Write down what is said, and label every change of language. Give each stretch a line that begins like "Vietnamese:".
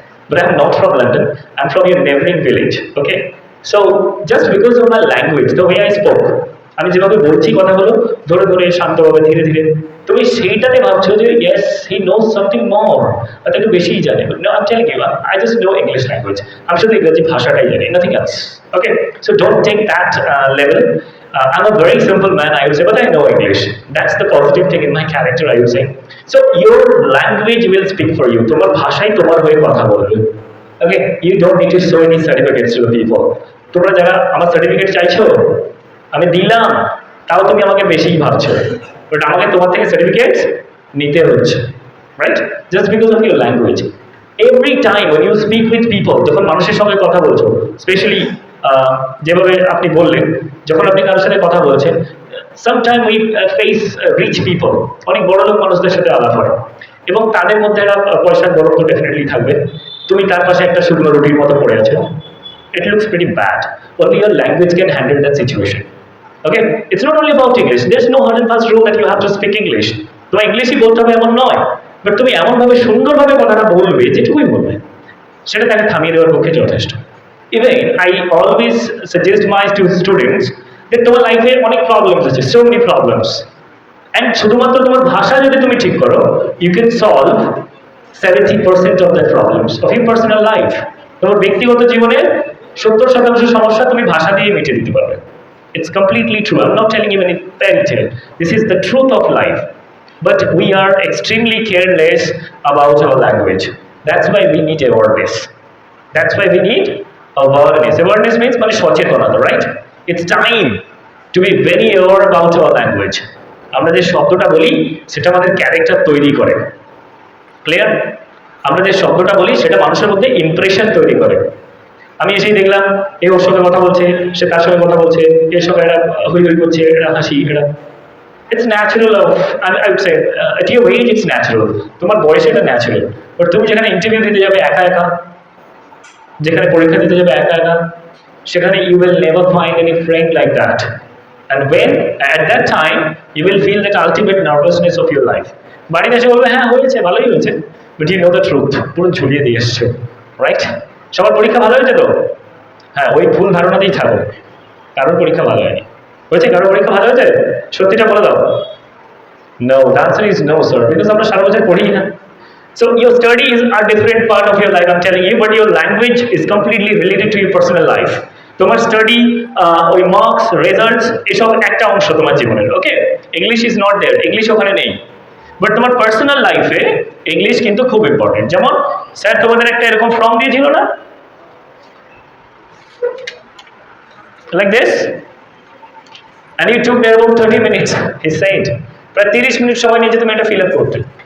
English: But I am not from London, I am from your neighboring village, okay? So just because of my language, the way I spoke,
Bangla: আমি যেভাবে বলছি কথাগুলো ধরে ধরে শান্তভাবে ধীরে ধীরে, তুমি সেইটাতে ভাবছো যে
English: yes he knows something more,
Bangla: অর্থাৎ একটু বেশিই জানে।
English: no, I am telling you, I just know English language,
Bangla: আমি শুধু ইংরেজি ভাষাটাই জানি,
English: Nothing else, okay? So don't take that level. I'm a very simple man, I would say, but I know English. That's the positive thing in my character, I would say. So your language will speak for you,
Bangla: তোমার ভাষাই তোমার হয়ে কথা বলবে।
English: Okay, you don't need to show any certificates to the people.
Bangla: তোমরা যারা আমার certificate চাইছো, আমি দিলাম, তাও তুমি আমাকে বেশিই ভাবছো, বাট আমাকে তোমার থেকে সার্টিফিকেট নিতে হচ্ছে, right?
English: Just because of your language. Every time when you speak with people,
Bangla: যখন মানুষের সঙ্গে কথা বলছো, স্পেশালি যেভাবে আপনি বললেন, যখন আপনি কারোর সাথে কথা বলছেন,
English: sometime we face rich people,
Bangla: অনেক বড় লোক মানুষদের সাথে আলাপ হয়, এবং তাদের মধ্যে একটা পয়সার গরম তো ডেফিনেটলি থাকবে। তুমি তার পাশে একটা শুকনো রুটির মতো পড়ে আছো,
English: it looks pretty bad. Only your language can handle that situation. Okay, it's not only about English. There's no hard and fast rule that you have to speak English.
Bangla: তোমার ইংলিশই বলতে হবে এমন নয়, বাট তুমি এমনভাবে সুন্দরভাবে কথাটা বলবে যেটুকুই বলবে সেটা তাকে থামিয়ে দেওয়ার পক্ষে যথেষ্ট।
English: even I always suggest my students
Bangla: যে তোমার লাইফে অনেক প্রবলেমস আছে,
English: so many problems, and
Bangla: শুধুমাত্র তোমার ভাষা যদি তুমি ঠিক করো,
English: You can solve 70% of the problems of your personal life.
Bangla: তোমার ব্যক্তিগত জীবনের 70% সমস্যা তুমি ভাষা দিয়ে মিটিয়ে দিতে পারবে।
English: It's completely true. I'm not telling you any fairy tale. This is the truth of life. But we are extremely careless about our language. That's why we need awareness. That's why we need awareness. Awareness means
Bangla: মানে সচেতনতা,
English: right? It's time to be very aware about our language.
Bangla: আমরা যে শব্দটা বলি সেটা আমাদের character তৈরি করে। ক্লিয়ার? আমরা যে শব্দটা বলি সেটা মানুষের মধ্যে ইমপ্রেশন তৈরি করে। আমি এসেই দেখলাম এ ওর সঙ্গে কথা বলছে, সে তার সঙ্গে কথা বলছে, এর সঙ্গে এরা হই হই করছে, এরা হাসি, এরা,
English: it's natural of, I would say at your age it's natural,
Bangla: তোমার বয়সে এটা ন্যাচারাল। বাট তুমি যেখানে ইন্টারভিউ দিতে যাবে একা একা, যেখানে পরীক্ষা দিতে যাবে একা একা, সেখানে
English: You will never find any friend like that, and when at that time you will feel that ultimate nervousness of your life.
Bangla: বাড়িতে এসে বলবে হ্যাঁ হয়েছে, ভালোই হয়েছে,
English: but you know the truth,
Bangla: পুরো ঝুলিয়ে দিয়ে এসছো, রাইট? সবার পরীক্ষা ভালো হয়েছে তো? হ্যাঁ, ওই ভুল ধারণাতেই থাকো, কারোর পরীক্ষা ভালো হয়নি। হয়েছে কারোর পরীক্ষা ভালো হয়েছে? সত্যিটা বলে দাও।
English: No, the answer is no, sir, because
Bangla: আমরা সারা বছর পড়ি না।
English: So your studies are different part of your life, I'm telling you, but your language is completely related to your personal life.
Bangla: তোমার স্টাডি, ওই মার্কস, রেজাল্টস, এসব একটা অংশ তোমার জীবনের। ওকে,
English: English is not there,
Bangla: English ওখানে নেই, বাট তোমার পার্সোনাল লাইফে ইংলিশ কিন্তু খুব ইম্পর্টেন্ট। যেমন স্যার তোমাদের একটা এরকম ফর্ম দিয়েছিল না,
English: like this, and you took there about 30 minutes, he said,
Bangla: প্রায় 30 মিনিট সময় নিয়েছে তুমি এটা ফিল আপ করতে।